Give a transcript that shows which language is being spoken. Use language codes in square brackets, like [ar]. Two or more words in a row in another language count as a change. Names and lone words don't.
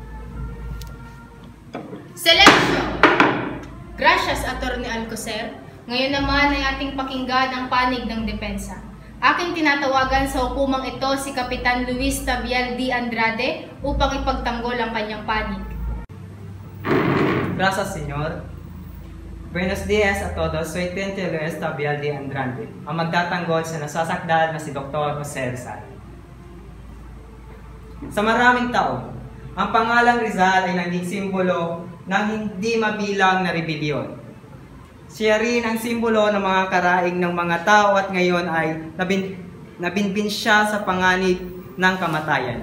[es] Selection! Gracias, Atty. Alcocer. [tl] Ngayon naman ay ating pakinggan ang panig ng depensa. Aking tinatawagan sa hukumang ito si Kapitan Luis Tabial D. Andrade upang ipagtanggol ang kanyang panig. [es] Gracias, Senyor. Buenos días a todos. Soy Tente Luis Tabial D. Andrade, [tl] ang magtatanggol sa nasasakdal na si Dr. Jose Rizal. Sa maraming taon, ang pangalang Rizal ay naging simbolo ng hindi mabilang na rebelyon. Siya rin ang simbolo ng mga karaig ng mga tao at ngayon ay nabinbin siya sa panganib ng kamatayan.